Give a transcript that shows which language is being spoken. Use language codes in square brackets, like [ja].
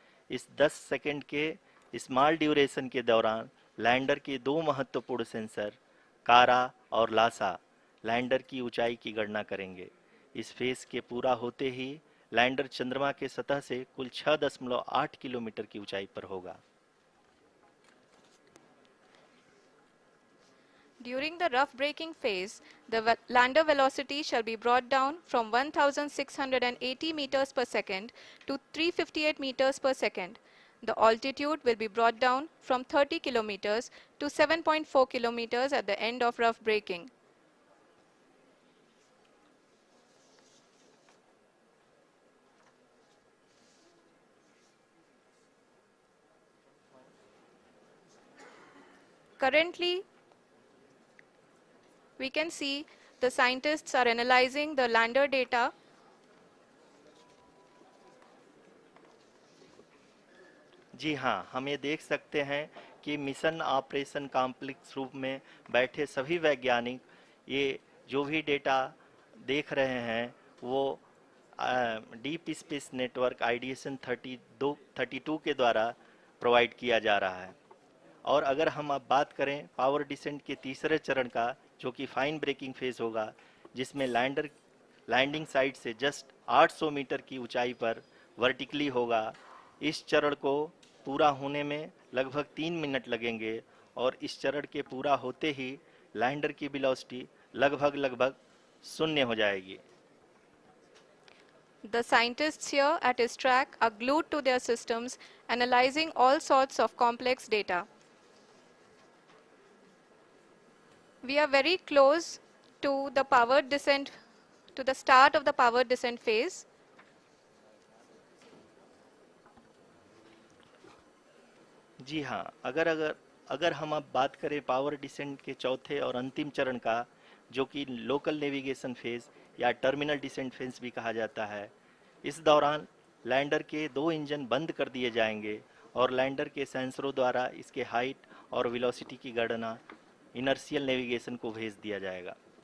[hi] इस 10 सेकंड के small duration के दौरान लैंडर के 2 महत्वपूर्ण सेंसर कारा और लासा लैंडर की ऊंचाई की गणना करेंगे। इस फेज के पूरा होते ही लैंडर चंद्रमा के सतह से कुल 6.8 किलोमीटर की ऊंचाई पर होगा। [en] During the rough braking phase, the lander velocity shall be brought down from 1680 meters per second to 358 meters per second. The altitude will be brought down from 30 kilometers to 7.4 kilometers at the end of rough braking. Currently, we can see the scientists are analyzing the lander data. [hi] जी हाँ, हम ये देख सकते हैं कि mission operation complex रूप में बैठे सभी वैज्ञानिक ये जो भी डेटा देख रहे हैं वो डीप स्पेस नेटवर्क आईडीएसएन 32 के द्वारा प्रोवाइड किया जा रहा है। और अगर हम अब बात करें पावर डिसेंट के तीसरे चरण का, जो कि फाइन ब्रेकिंग फेज होगा, जिसमें लैंडिंग साइट से जस्ट 800 मीटर की ऊंचाई पर वर्टिकली होगा। इस चरण को पूरा होने में लगभग 3 मिनट लगेंगे और इस चरण के पूरा होते ही लैंडर की वेलोसिटी लगभग शून्य हो जाएगी। [en] The scientists here at ISRO are glued to their systems, analyzing all sorts of complex data. We are very close to the powered descent, to the start of the powered descent phase. [hi] जी हाँ, अगर हम अब बात करें power descent के चौथे और अंतिम चरण का, जो कि लोकल नेविगेशन फेज या टर्मिनल डिसेंट फेज भी कहा जाता है, इस दौरान लैंडर के 2 इंजन बंद कर दिए जाएंगे और लैंडर के सेंसरों द्वारा इसके हाइट और वेलोसिटी की गणना इनर्शियल नेविगेशन को भेज दिया जाएगा।